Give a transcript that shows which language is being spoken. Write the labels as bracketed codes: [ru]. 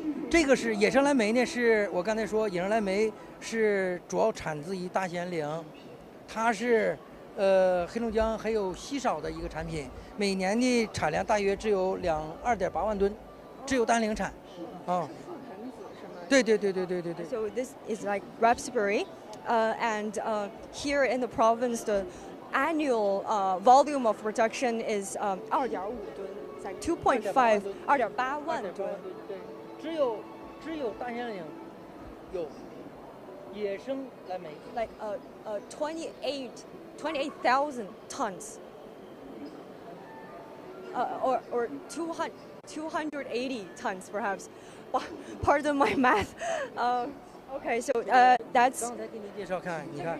[zh] 这个是野生蓝莓呢，是我刚才说野生蓝莓是主要产自于大兴安岭，它是。黑龙江很有稀少的一个产品，每年的产量大约只有2.8万吨，只有大兴安岭产。对。 [en] So this is like raspberry, and here in the province, the annual volume of production is 2.5吨 ，it's like 2.5 2.8万吨。 [zh] 只有大兴安岭有野生蓝莓 [en] ，like 28,000 tons, or 280 tons perhaps. Pardon my math. Okay, so that's. [zh] 刚才给你介绍看，你看。